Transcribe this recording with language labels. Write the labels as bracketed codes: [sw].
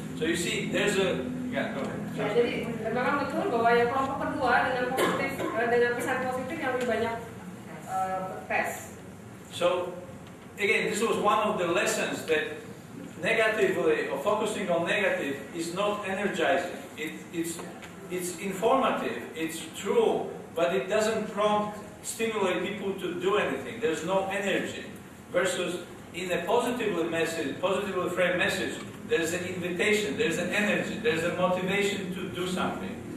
[en] So you see, there's a go ahead. [id] Ya, jadi memang betul bahwa yang kelompok kedua dengan pesan positif yang lebih banyak tes. [en] So again, this was one of the lessons that negatively or focusing on negative is not energizing. It's informative, it's true, but it doesn't stimulate people to do anything. There's no energy. Versus in a positively framed message, there's an invitation, there's an energy, there's a motivation to do something.